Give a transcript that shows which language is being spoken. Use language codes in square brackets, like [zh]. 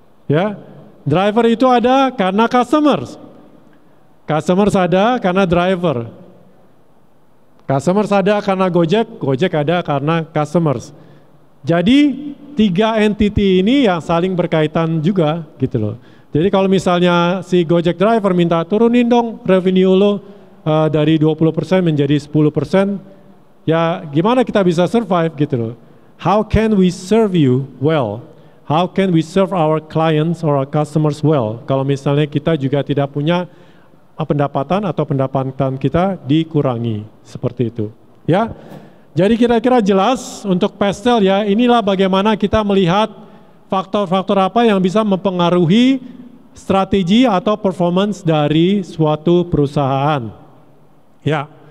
[id] Ya, driver itu ada karena customers, customers ada karena driver, customers ada karena Gojek, Gojek ada karena customers. Jadi 3 entity ini yang saling berkaitan juga gitu loh. Jadi kalau misalnya si Gojek driver minta turunin dong revenue lo dari 20% menjadi 10%, ya gimana kita bisa survive gitu loh. [en] How can we serve you well? How can we serve our clients or our customers well? [id] Kalau misalnya kita juga tidak punya pendapatan atau pendapatan kita dikurangi seperti itu. Ya. Jadi kira-kira jelas untuk Pestel ya, inilah bagaimana kita melihat faktor-faktor apa yang bisa mempengaruhi strategi atau performance dari suatu perusahaan. Ya.